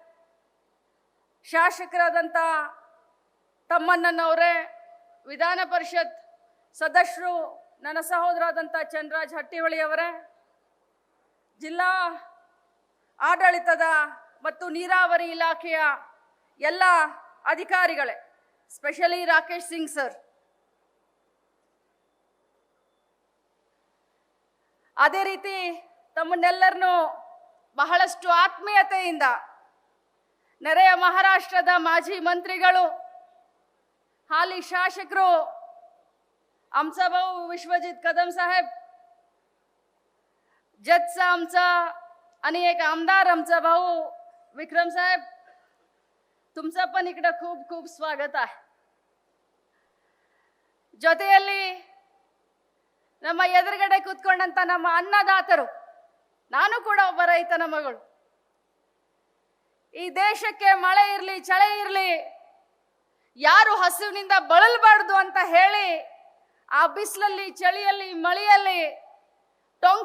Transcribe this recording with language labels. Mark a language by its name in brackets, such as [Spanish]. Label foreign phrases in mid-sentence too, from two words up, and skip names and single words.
[Kannada] ಶಾಸಕರಾದಂಥ ತಮ್ಮಣ್ಣನವರೇ, ವಿಧಾನ ಪರಿಷತ್ ಸದಸ್ಯರು ನನ್ನ ಸಹೋದರಾದಂಥ ಚಂದ್ರರಾಜ್ ಹಟ್ಟಿಹೊಳಿ ಅವರೇ, ಜಿಲ್ಲಾ ಆಡಳಿತದ ಮತ್ತು ನೀರಾವರಿ ಇಲಾಖೆಯ ಎಲ್ಲ ಅಧಿಕಾರಿಗಳೇ, ಸ್ಪೆಷಲಿ ರಾಕೇಶ್ ಸಿಂಗ್ ಸರ್, ಅದೇ ರೀತಿ ತಮ್ಮನ್ನೆಲ್ಲರನ್ನೂ ಬಹಳಷ್ಟು ಆತ್ಮೀಯತೆಯಿಂದ ನೆರೆಯ ಮಹಾರಾಷ್ಟ್ರದ ಮಾಜಿ ಮಂತ್ರಿಗಳು, ಹಾಲಿ ಶಾಸಕರು [Marathi] आमचा भाऊ विश्वजित कदम साहेब, जजचा आमचा आणि एक आमदार आमचा भाऊ विक्रम साहेब, तुमचं पण इकडे खूप खूप स्वागत आहे. [Kannada] ಜೊತೆಯಲ್ಲಿ ನಮ್ಮ ಎದುರುಗಡೆ ಕೂತ್ಕೊಂಡಂತ ನಮ್ಮ ಅನ್ನದಾತರು, ನಾನು ಕೂಡ ಒಬ್ಬ ರೈತನ ಮಗಳು. ಈ ದೇಶಕ್ಕೆ ಮಳೆ ಇರಲಿ ಚಳಿ ಇರಲಿ ಯಾರು ಹಸಿವಿನಿಂದ ಬಳಲಬಾರದು ಅಂತ ಹೇಳಿ ಆ ಬಿಸಿಲಲ್ಲಿ ಚಳಿಯಲ್ಲಿ ಮಳೆಯಲ್ಲಿ ಟೊಂಕ